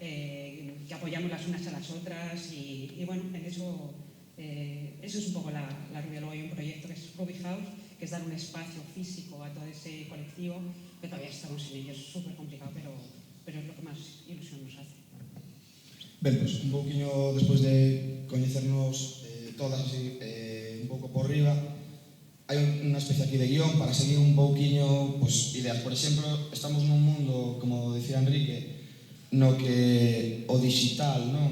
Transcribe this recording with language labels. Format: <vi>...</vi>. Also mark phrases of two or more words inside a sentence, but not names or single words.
<es>que apoyamos las unas a las otras y bueno, en eso es un poco la Rubia. Luego hay un proyecto que es Ruby House, que es dar un espacio físico a todo ese colectivo, que todavía estamos en ello, es súper complicado, pero es lo que más ilusión nos hace.</es> <gl>Ben, pois, un pouquiño despois de coñecernos todas así, un pouco por riba, hai unha especie aquí de guión para seguir un pouquiño pois, ideas. Por exemplo, estamos nun mundo, como dicía Enrique, no que o digital, non?</gl>